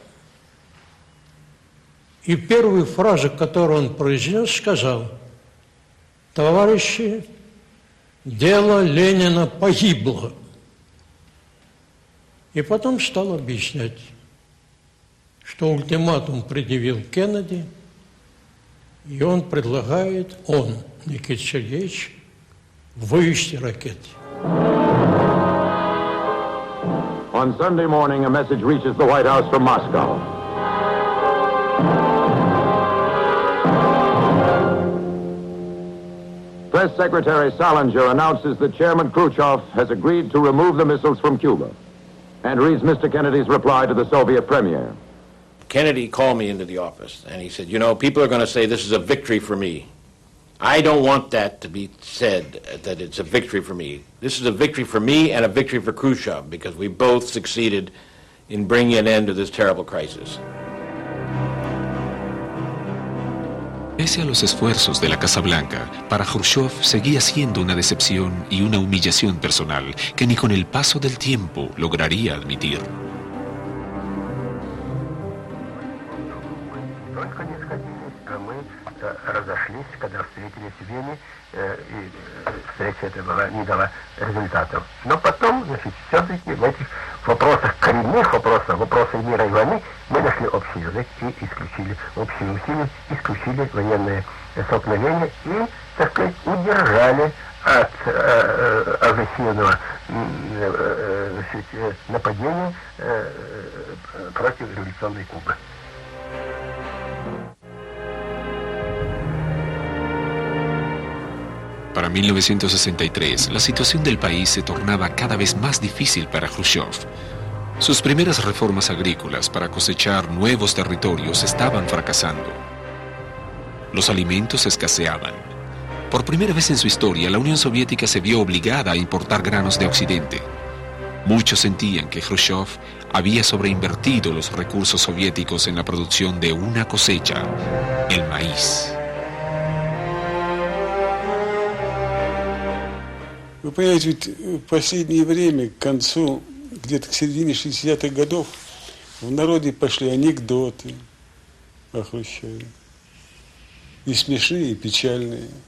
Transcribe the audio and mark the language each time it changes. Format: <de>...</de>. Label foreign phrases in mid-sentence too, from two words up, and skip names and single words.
<ru>И первую фразу, которую он произнес, сказал: товарищи, дело Ленина погибло. И потом стал объяснять, что ультиматум предъявил Кеннеди, и он предлагает, Никита Сергеевич, вывести ракеты.</ru> <en>On Sunday morning, a message reaches the White House from Moscow. Press Secretary Salinger announces that Chairman Khrushchev has agreed to remove the missiles from Cuba, and reads Mr. Kennedy's reply to the Soviet premier. Kennedy called me into the office, and he said, you know, people are going to say this is a victory for me. I don't want that to be said, that it's a victory for me. This is a victory for me and a victory for Khrushchev, because we both succeeded in bringing an end to this terrible crisis.</en> <es>Pese a los esfuerzos de la Casa Blanca, para Khrushchev seguía siendo una decepción y una humillación personal que ni con el paso del tiempo lograría admitir.</es> <ru>Разошлись, когда встретились в Вене, и встреча эта не дала результатов. Но потом, значит, все-таки в этих вопросах, коренных вопросах, вопросах мира и войны, мы нашли общий язык и исключили общие усилия, исключили военные столкновения и, так сказать, удержали от агрессивного нападения против революционной Кубы.</ru> <es>Para 1963, la situación del país se tornaba cada vez más difícil para Khrushchev. Sus primeras reformas agrícolas para cosechar nuevos territorios estaban fracasando. Los alimentos escaseaban. Por primera vez en su historia, la Unión Soviética se vio obligada a importar granos de Occidente. Muchos sentían que Khrushchev había sobreinvertido los recursos soviéticos en la producción de una cosecha, el maíz.</es> <ru>Вы понимаете, ведь в последнее время, к концу, где-то к середине 60-х годов, в народе пошли анекдоты о Хрущеве. И смешные, и печальные.</ru>